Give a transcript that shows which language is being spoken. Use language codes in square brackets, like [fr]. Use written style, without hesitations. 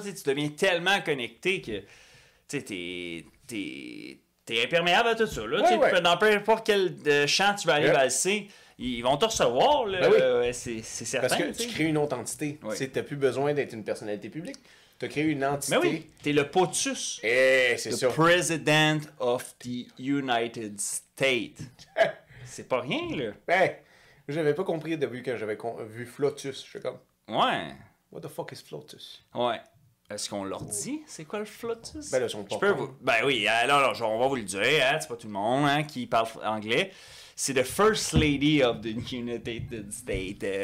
[fr] Tu deviens tellement connecté que t'es imperméable à tout ça. Là. Dans peu importe quel champ tu vas aller valser, ils vont te recevoir. Là. C'est certain. Parce que tu crées une autre entité. Tu n'as plus besoin d'être une personnalité publique. Tu as créé une entité. Mais oui, t'es le POTUS. C'est ça. [en] President of the United States. [fr] C'est pas rien, là. Ben, j'avais pas compris depuis que j'avais vu Flotus. Je suis comme... Ouais. [en] What the fuck is Flotus? [fr] Ouais. Est-ce qu'on leur dit c'est quoi le Flotus? Ben là, son Ben oui, alors on va vous le dire, hein, c'est pas tout le monde hein, qui parle anglais. C'est [en] the First Lady of the United States.